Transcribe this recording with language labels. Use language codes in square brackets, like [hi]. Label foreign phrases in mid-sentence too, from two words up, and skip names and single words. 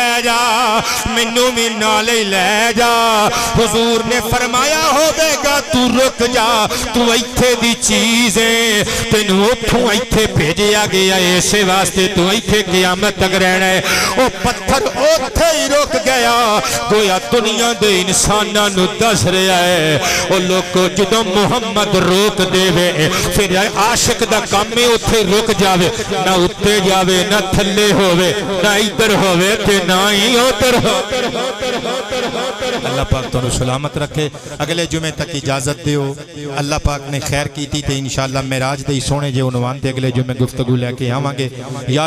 [pa] جا مینوں بھی نال ہی لے جا حضور نے فرمایا ہوے گا تو رک جا تو ایتھے دی چیز ہے تینوں اوتھوں ایتھے بھیجیا گیا اسے واسطے تو ایتھے قیامت تک رہنا ہے او پتھر اوتھے ہی رک گیا گویا دنیا دے انساناں نو دس رہا ہے او لوگو جدوں محمد روک دے وے پھر عاشق دا کام میں اوتھے رک جاوے نہ اتے جاوے نہ تھلے ہووے نہ ادھر ہووے تے نہ ہی ادھر اللہ پاک تو سلامت رکھے اگلے جمعے تک اجازت دیو اللہ پاک نے خیر کی تھی تے انشاءاللہ معراج دے سونے جے عنوان تے اگلے جمعے گفتگو لے کے آواں گے یا